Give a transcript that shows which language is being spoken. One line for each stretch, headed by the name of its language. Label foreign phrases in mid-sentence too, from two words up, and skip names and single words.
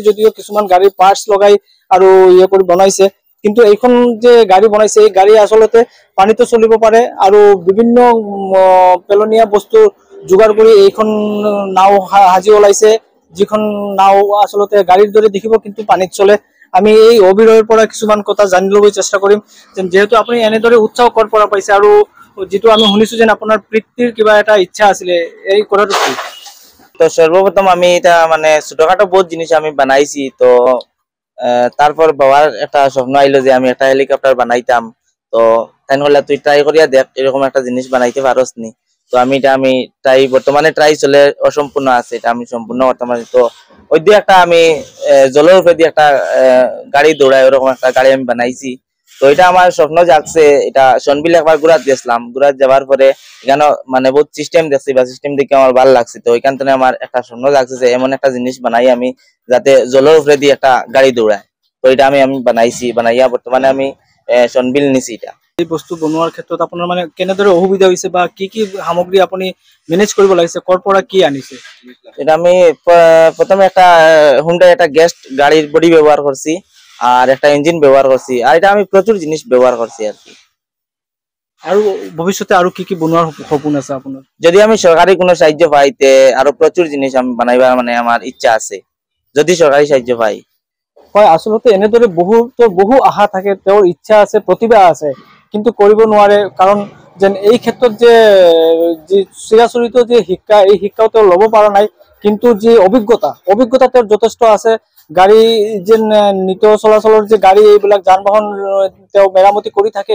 Assamese: যদিও কিছুমান গাড়ীৰ পাৰ্টছ লগাই আৰু কৰি বনাইছে, কিন্তু এইখন যে গাড়ী বনাইছে এই গাড়ী আচলতে পানীতো চলিব পাৰে আৰু বিভিন্ন পেলনীয়া বস্তু যোগাৰ কৰি এইখন নাও সাজি ওলাইছে, যিখন নাও আচলতে গাড়ীৰ দৰে দেখিব কিন্তু পানীত চলে। আমি এই অভিনয়ৰ পৰা কিছুমান কথা জানি ল'বলৈ চেষ্টা কৰিম, যিহেতু আপুনি এনেদৰে উৎসাহ ক'ৰ পৰা পাইছে, আৰু যিটো আমি শুনিছো যেন আপোনাৰ পিতৃৰ কিবা এটা ইচ্ছা আছিলে, এই কথাটো কি?
Bangla: তো সর্বপ্রথম আমি এটা মানে ছোটখাটো বহুত জিনিস আমি বানাইছি। তো তারপর বাবার একটা স্বপ্ন আইলো যে আমি একটা হেলিকপ্টার বানাইতাম। তো তাই বললে তুই ট্রাই করিয়া দেখ, এরকম একটা জিনিস বানাইতে পারস নি। তো আমি বর্তমানে ট্রাই চলে, অসম্পূর্ণ আছে, এটা আমি সম্পূর্ণ করতে পারি। তো ওই দিয়ে একটা আমি জলের উপরে দিয়ে একটা গাড়ি দৌড়ায় ওরকম একটা গাড়ি আমি বানাইছি। তো এটা আমার স্বপ্ন জাগছে। এটা সনবিল একবার ঘুরাত গেছিলাম, ঘুরাত যাওয়ার পরে এখানে মানে বহুত সিস্টেম দেখছি, বা সিস্টেম দেখে আমার ভালো লাগছে। তো ওইখান থেকে আমার একটা স্বপ্ন জাগছে যে এমন একটা জিনিস বানাই আমি, যাতে জলের উপরে দিয়ে একটা গাড়ি দৌড়ায়। তো এটা আমি বানাইছি, বানাইয়া বর্তমানে আমি সনবিল নিছি। এটা
Assamese: এই বস্তু বনোৱাৰ ক্ষেত্ৰত আপোনাৰ মানে কেনেদৰে অসুবিধা হৈছে বা কি কি সামগ্ৰী আপুনি মেনেজ কৰিব লাগিছে, ক'ৰ পৰা কি আনিছে?
Bangla: এটা আমি প্রথমে একটা হুন্ডাই একটা গ্যাস গাড়ির বডি ব্যবহার করছি, আর একটা ইঞ্জিন ব্যবহার করছি, আর এটা আমি প্রচুর জিনিস ব্যবহার করছি আর কি।
Assamese: আৰু ভৱিষ্যতে আৰু কি কি বনোৱাৰ সপোন আছে আপোনাৰ?
Bangla: যদি আমি সরকারি কোনো সাহায্য পাইতে আরো প্রচুর জিনিস আমি বানাইবার মানে আমার ইচ্ছা আছে, যদি সরকারি সাহায্য পাই।
Assamese: হয়, আচলতে এনেদৰে বহু আশা থাকে, তেওঁৰ ইচ্ছা আছে, প্ৰতিভা আছে, কিন্তু কৰিব নোৱাৰে। কাৰণ যেন এই ক্ষেত্ৰত যে যি চিৰাচৰিত যে শিক্ষা, এই শিক্ষাও তেওঁ ল'ব পৰা নাই, কিন্তু যি অভিজ্ঞতা তেওঁৰ যথেষ্ট আছে। গাড়ী যেন নিত চলাচলৰ যে গাড়ী, এইবিলাক যান বাহন তেওঁ মেৰামতি কৰি থাকে।